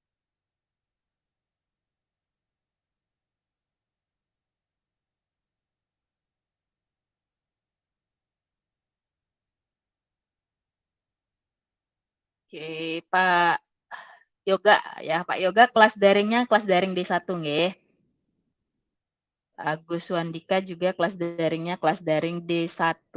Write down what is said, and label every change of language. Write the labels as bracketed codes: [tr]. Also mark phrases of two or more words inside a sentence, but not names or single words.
[id] Oke, Pak Yoga ya, Pak Yoga kelas daringnya kelas daring D1 nggih. Agus Wandika juga kelas daringnya kelas daring D1.